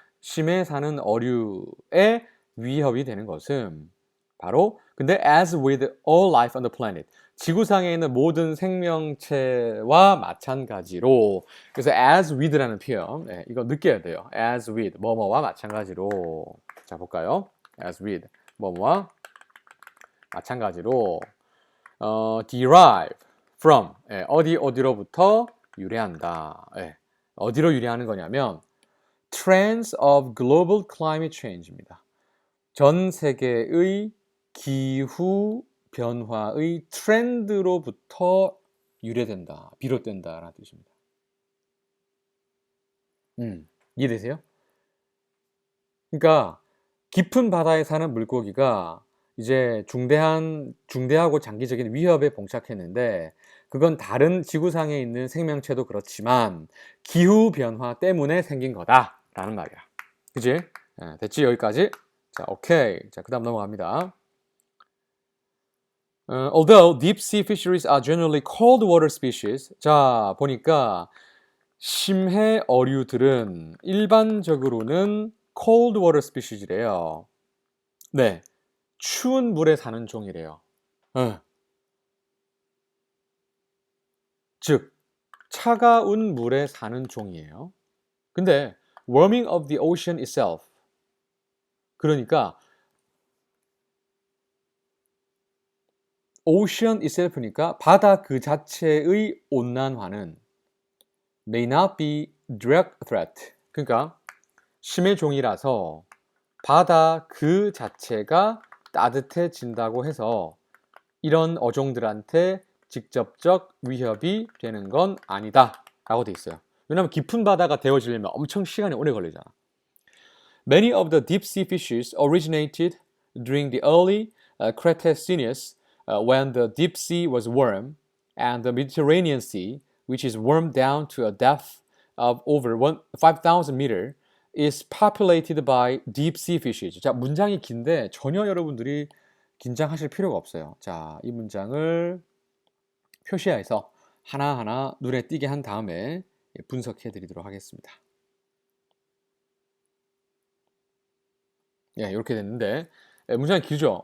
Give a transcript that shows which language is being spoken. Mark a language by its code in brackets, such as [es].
[ko] 심해에 사는 어류에 위협이 되는 것은 바로 근데 [en] as with all life on the planet [ko] 지구상에 있는 모든 생명체와 마찬가지로 그래서 as with라는 표현 이거 느껴야 돼요. as with 뭐뭐와 마찬가지로 자 볼까요? as with 뭐뭐와 마찬가지로 derive from 어디로부터 유래한다. 어디로 유래하는 거냐면 [en] trends of global climate change입니다. [ko] 전 세계의 기후 변화의 트렌드로부터 유래된다, 비롯된다라는 뜻입니다. 이해되세요? 그러니까 깊은 바다에 사는 물고기가 이제 중대하고 장기적인 위협에 봉착했는데 그건 다른 지구상에 있는 생명체도 그렇지만 기후 변화 때문에 생긴 거다라는 말이야. 그지? 됐지? 여기까지? 자, 오케이. 자, 그 다음 넘어갑니다. [en] Although deep sea fisheries are generally cold water species. [ko] 자, 보니까 심해 어류들은 일반적으로는 [en] cold water species [ko] 래요. 네, 추운 물에 사는 종이래요. 즉, 차가운 물에 사는 종이에요. [en] 근데 warming of the ocean itself. [ko] 그러니까 [en] ocean itself니까 [ko] 바다 그 자체의 온난화는 [en] may not be direct threat. [ko] 그러니까 심해 종이라서 바다 그 자체가 따뜻해진다고 해서 이런 어종들한테 직접적 위협이 되는 건 아니다 라고 돼 있어요. 왜냐하면 깊은 바다가 데워지려면 엄청 시간이 오래 걸리잖아. [en] Many of the deep sea fishes originated during the early Cretaceous when the deep sea was warm and the Mediterranean Sea, which is warmed down to a depth of over 5,000 meters, is populated by deep sea fishes. [ko] 자, 문장이 긴데 전혀 여러분들이 긴장하실 필요가 없어요. 자, 이 문장을 표시해서 하나하나 눈에 띄게 한 다음에 분석해 드리도록 하겠습니다. 예, 이렇게 됐는데 문장이 길죠?